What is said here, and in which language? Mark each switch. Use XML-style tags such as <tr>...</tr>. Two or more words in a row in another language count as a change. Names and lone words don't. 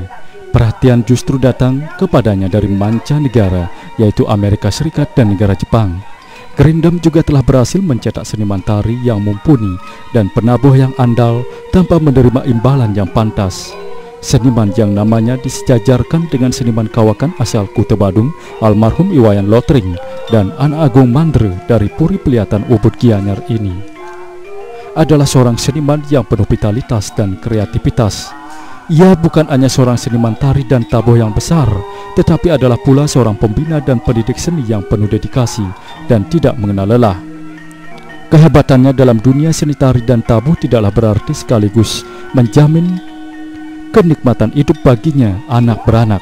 <id>Perhatian justru datang kepadanya dari mancanegara, yaitu Amerika Serikat dan negara Jepang. Gerindam juga telah berhasil mencetak seniman tari yang mumpuni dan penabuh yang andal tanpa menerima imbalan yang pantas. Seniman yang namanya disejajarkan dengan seniman kawakan asal Kuta Badung, almarhum Iwayan Lotring, dan Anak Agung Mandre dari Puri Peliatan Ubud Gianyar ini adalah seorang seniman yang penuh vitalitas dan kreativitas. Ia bukan hanya seorang seniman tari dan tabuh yang besar, tetapi adalah pula seorang pembina dan pendidik seni yang penuh dedikasi dan tidak mengenal lelah. Kehebatannya dalam dunia seni tari dan tabuh tidaklah berarti sekaligus menjamin kenikmatan hidup baginya anak beranak.</id>